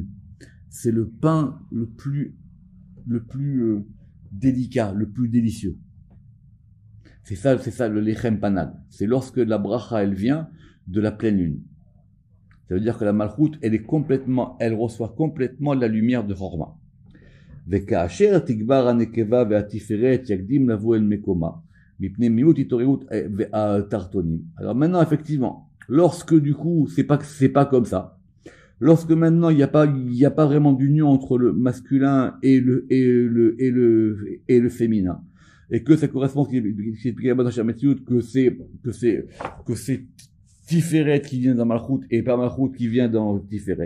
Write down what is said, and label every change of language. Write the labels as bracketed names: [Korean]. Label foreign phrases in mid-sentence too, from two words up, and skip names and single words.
[French] C'est le pain le plus délicat, le plus délicieux. C'est ça le [Hebrew] לחם פנג. [French] C'est lorsque la bracha, elle vient de la pleine lune. Ça veut dire que la malchoute, elle reçoit complètement la lumière de Chorma. [Hebrew] וכאשר תגבר הנקבה והתפארת יקדים לבוא אל מקומה, מפני מיעוט התעוררות והתחתונים. [French] Alors maintenant, effectivement, lorsque du coup, c'est pas comme ça. Lorsque maintenant, il y a pas vraiment d'union entre le masculin et le féminin. Et que ça correspond, que c'est Tiferet qui vient dans Malchut et pas Malchut qui vient dans Tiferet.